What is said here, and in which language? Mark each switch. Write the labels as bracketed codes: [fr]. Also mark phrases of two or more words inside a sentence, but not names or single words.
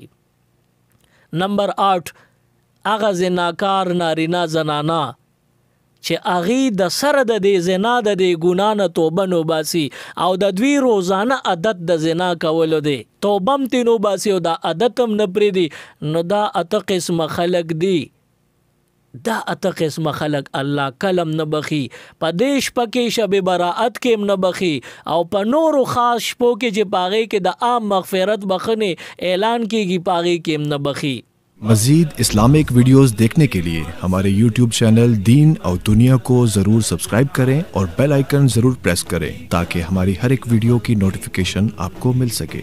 [ps] نمبر 8 هغه زناکار نارینا زنانا چې هغې د سره د دې زنا د دې ګناه نه توبه نو باسي او د دوی روزانه عادت د زنا کولو دی، توبه هم ترې نو باسي او دا عادت هم نه پرېږدي، نو دا 8 قسمه خلق دي. دا 8 قسمه خلق الله کلم نه بخي، په دې شپه کې شب براءت کې هم نه بخي، او په نورو خاص شپو کې چې په هغې کې د عام مغفرت بخښنې اعلان کېږي، په هغې کې هم نه بخي. [ur] مزید [en] Islamic videos [ur] دیکھنے کے لیے ہمارے YouTube چینل دین اور دنیا کو ضرور سبسکرائب کریں اور [en] bell icon [ur] ضرور پریس کریں تاکہ ہماری ہر ایک ویڈیو کی نوٹیفکیشن آپ کو مل سکے.